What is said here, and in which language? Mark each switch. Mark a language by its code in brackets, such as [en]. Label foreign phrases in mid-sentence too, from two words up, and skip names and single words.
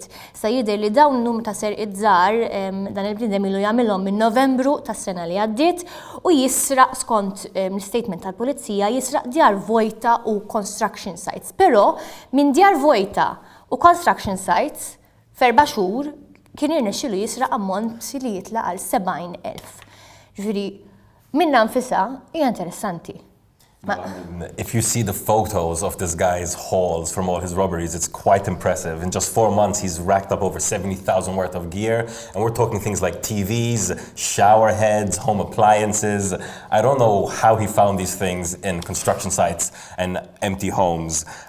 [mt] Sa jidher li dawn numru ta' serqiet żgħar dan il-bniedem ilu jagħmilhom minn Novembru tas-sena li għaddiet u jisraq skont l-statement tal-pulizija jisraq djar vojta u [en] construction sites. [mt] Però minn djar vojta u [en] construction sites [mt] f'4 xhur kien irnexxielu jisraq ammont li jitlaq għal 70,000. Ġifieri minna nfisha hija interessanti. [en] If you see the photos of this guy's hauls from all his robberies, it's quite impressive. In just 4 months, he's racked up over 70,000 worth of gear. And we're talking things like TVs, shower heads, home appliances. I don't know how he found these things in construction sites and empty homes.